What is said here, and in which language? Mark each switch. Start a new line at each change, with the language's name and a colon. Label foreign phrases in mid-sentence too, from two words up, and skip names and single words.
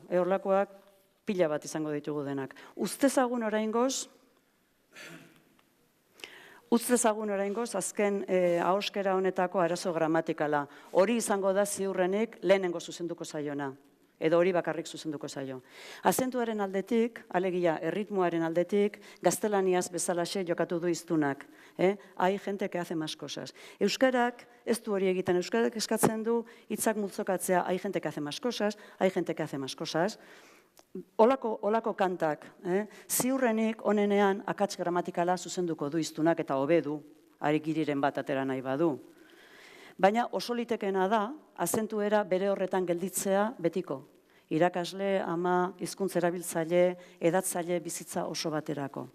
Basque: Horlakoak pila bat izango ditugu denak. Ustezagun oraingoz azken ahoskera honetako arazo gramatikala. Hori izango da ziurrenik lehenengo zuzenduko zaiona. Edo hori bakarrik zuzenduko zaio. Azentuaren aldetik, alegia erritmoaren aldetik, gaztelaniaz bezalaxe jokatu du hiztunak.
Spanish: Hai gente que hace más cosas.
Basque: Euskarak ez du hori egiten, euskarak eskatzen du hitzak multzokatzea,
Spanish: hai gente que hace más cosas, hai gente que hace más cosas.
Basque: Olako kantak, ziurrenik onenean akats gramatikala zuzenduko du hiztunak eta hobe du, arikiriren bat atera nahi badu. Baina oso litekena da, azentuera bere horretan gelditzea betiko. Irakasle, ama, hizkuntz erabiltzaile, edatzaile bizitza oso baterako.